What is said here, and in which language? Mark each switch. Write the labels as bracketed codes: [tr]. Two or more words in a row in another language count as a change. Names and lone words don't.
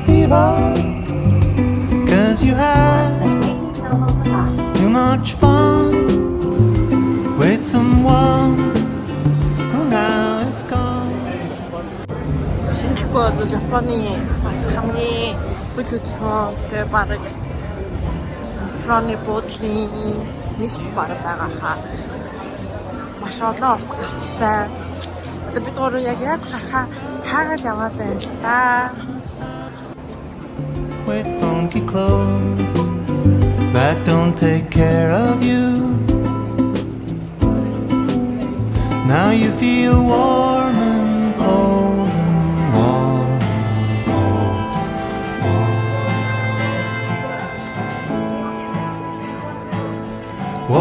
[en] fever, 'cause you had too much fun with someone who now is gone. [mn] Шинжгүй бол Японы бас хамгийн хөл хөдлөхтэй бараг метроны буудлын нэгт бараг байгаа хаа. Маш олон орц гарцтай. Одоо бид гурав яг яаж гарахаа хаагаад яваад байна л да. [en] With funky clothes that don't take care of you. Now you feel warm and cold and warm and cold, warm.